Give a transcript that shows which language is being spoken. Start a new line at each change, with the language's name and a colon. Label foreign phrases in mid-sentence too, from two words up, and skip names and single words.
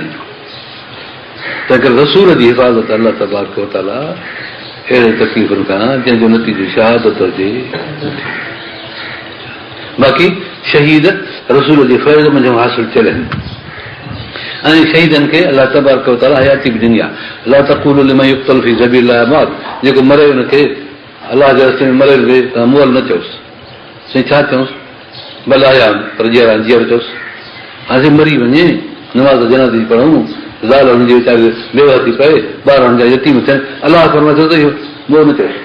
Sindhi: तंहिं करे रसूल जी हिफ़ाज़त
Arabic: الله تبارك وتعالى
Sindhi: अहिड़े तकलीफ़ुनि खां जंहिंजो नतीजो शहादत हुजे। बाक़ी शहीद रसूल जे फैज़ मंझि हासिल थियल आहिनि, ऐं शहीदनि खे
Arabic: الله تبارك وتعالى
Sindhi: हयाती बि ॾिनी आहे।
Arabic: لا تقولوا لمن يقتل في سبيل الله أموات,
Sindhi: जेको मरे हुनखे अलाह जे रस्ते में मरे हुजे त मुअल न चयोसि, साईं छा चयोसि, भले आया पर जीअर चयोसि, हाणे मरी वञे, नमाज़ जनाज़ी पढ़ूं, ज़ाल हुनजी वीचारे बेवा थी पए, ॿार हुनजा यतीम थियनि, अलाह फरमाए थो त इहो मुअल न चयोसि।